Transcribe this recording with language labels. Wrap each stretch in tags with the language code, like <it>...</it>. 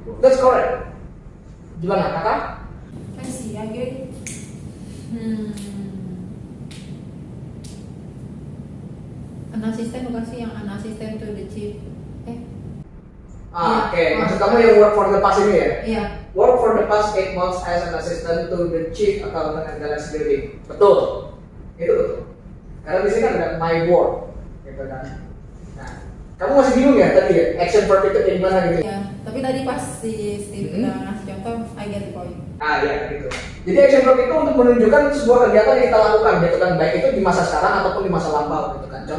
<en>That's correct.</en> <id>Gimana kakak? Kasih lagi.</id> <en>I'm an assistant</en> <id>bukan sih, yang</id> <en>an assistant to the chief. Oke.</en> <id>Maksud kamu yang</id> <en>work for the past</en> <id>ini ya? Iya.</id> <en>Work for the past 8 months as an assistant to the chief accountant and balance building.</en> <id>Betul. Itu betul. Karena di sini kan ada</id> <en>my work,</en> <id>gitu kan. Nah, kamu masih bingung ya tadi ya? Action verb itu kayak gimana gitu? Ya, tapi tadi pas si Steve udah ngasih contoh,</id> <en>I get the point.</en> <id>Ya gitu. Jadi action verb itu untuk menunjukkan sebuah kegiatan yang kita lakukan, gitu kan, baik itu di masa sekarang ataupun di masa lampau, gitu kan.</id>